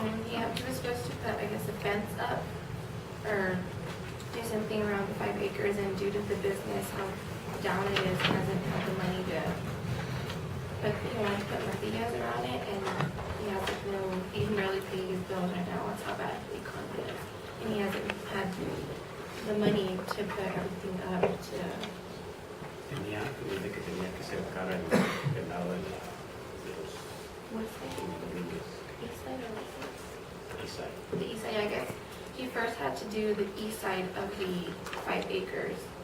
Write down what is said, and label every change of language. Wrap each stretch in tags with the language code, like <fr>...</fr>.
<en>Yeah, he was supposed to put, I guess, a fence up, or do something around the 5 acres, and due to the business, how down it is, he doesn't have the money to put, he wanted to put marquillas around it, and he has like no, he can barely pay his bills right now, that's how bad the economy is. And he hasn't had the money to put everything up to,</en> <es>Dice que tenía que cercar el lado de los</es> <en>what's that? Rodríguez. East side or west side? East side. The east side, I guess. He first had to do the east side of the 5 acres.</en>